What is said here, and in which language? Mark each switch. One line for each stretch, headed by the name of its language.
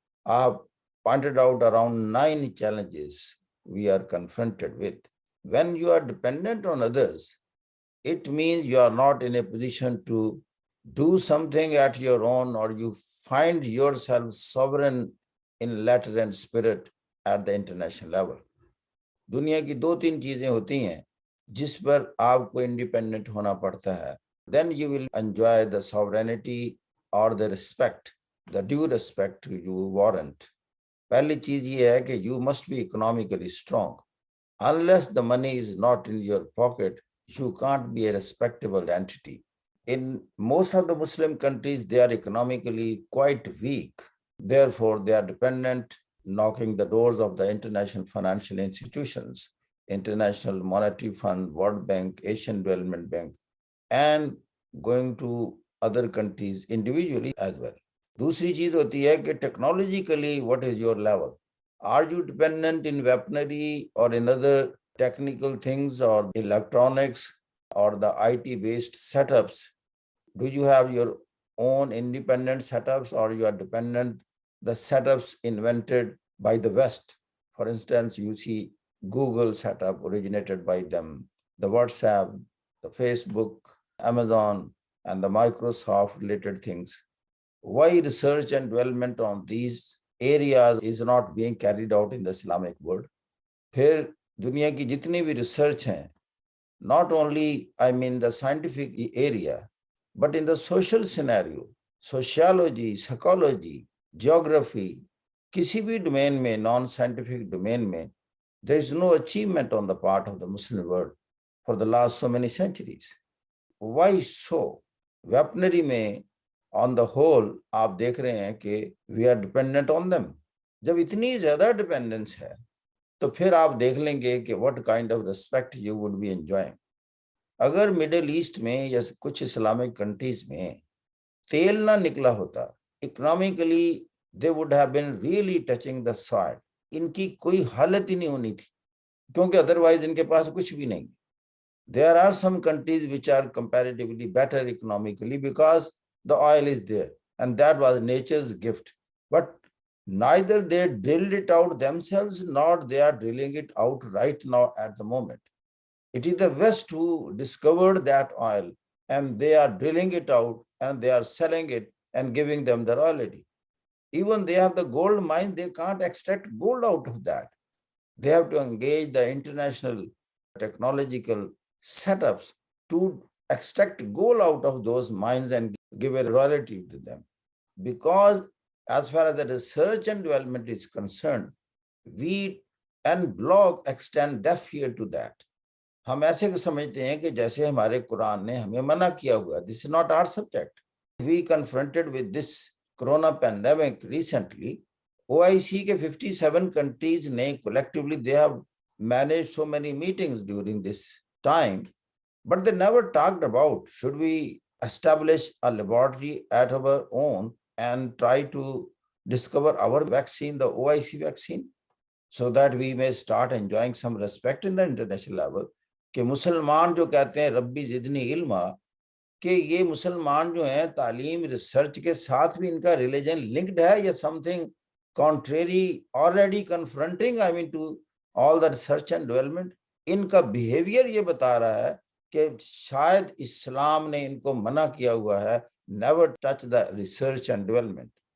English: I have pointed out around 9 challenges we are confronted with. When you are dependent on others, it means you are not in a position to do something at your own, or you find yourself sovereign in letter and spirit at the international level.
Hindi: दुनिया की 2-3 चीजें होती हैं जिस पर आपको independent होना पड़ता है.
English: Then you will enjoy the sovereignty or the respect, the due respect you warrant.
Hindi: पहली चीज ये है कि
English: you must be economically strong. Unless the money is not in your pocket, you can't be a respectable entity. In most of the Muslim countries, they are economically quite weak. Therefore, they are dependent, knocking the doors of the international financial institutions, International Monetary Fund, World Bank, Asian Development Bank, and going to other countries individually as well.
Hindi: दूसरी चीज होती है कि
English: technologically, what is your level? Are you dependent in weaponry or in other technical things or electronics or the IT-based setups? Do you have your own independent setups, or you are dependent the setups invented by the West? For instance, you see Google setup originated by them, the WhatsApp, the Facebook, Amazon, and the Microsoft related things. Why research and development on these areas is not being carried out in the Islamic world?
Hindi: फिर दुनिया की जितनी भी
English: research हैं, not only the scientific area, but in the social scenario, sociology, psychology, geography,
Hindi: किसी भी domain में, non-scientific domain में,
English: there is no achievement on the part of the Muslim world for the last so many centuries. Why so? Weaponry में on the whole
Hindi: आप देख रहे हैं कि
English: we are dependent on them.
Hindi: जब इतनी ज़्यादा dependence है, तो फिर आप देख लेंगे कि
English: what kind of respect you would be enjoying.
Hindi: अगर मिडिल ईस्ट में या कुछ इस्लामिक कंट्रीज में तेल ना निकला होता, economically
English: they would have been really touching the soil.
Hindi: इनकी कोई हालत ही नहीं होनी थी, क्योंकि अदरवाइज इनके पास कुछ भी नहीं.
English: There are some countries which are comparatively better economically because the oil is there, and that was nature's gift. But neither they drilled it out themselves, nor they are drilling it out right now at the moment. It is the West who discovered that oil, and they are drilling it out, and they are selling it and giving them the royalty. Even they have the gold mine, they can't extract gold out of that. They have to engage the international technological setups to extract gold out of those mines and give a royalty to them. Because as far as the research and development is concerned, we and block extend deaf ear to that.
Hindi: हम ऐसे समझते हैं कि जैसे हमारे कुरान ने हमें मना किया हुआ.
English: This is not our subject. We confronted with this corona pandemic recently. OIC के 57 countries ने collectively they have managed so many meetings during this time, but they never talked about should we establish a laboratory at our own and try to discover our vaccine, the OIC vaccine, so that we may start enjoying some respect in the international level.
Hindi: कि मुसलमान जो कहते हैं रब्बी जिदनी इल्मा, कि ये मुसलमान जो हैं तालीम रिसर्च के साथ भी इनका रिलीजन लिंक्ड है या
English: Something contrary already confronting to all the research and development.
Hindi: इनका बिहेवियर ये बता रहा है कि शायद इस्लाम ने इनको मना किया हुआ है,
English: Never touch the research and development.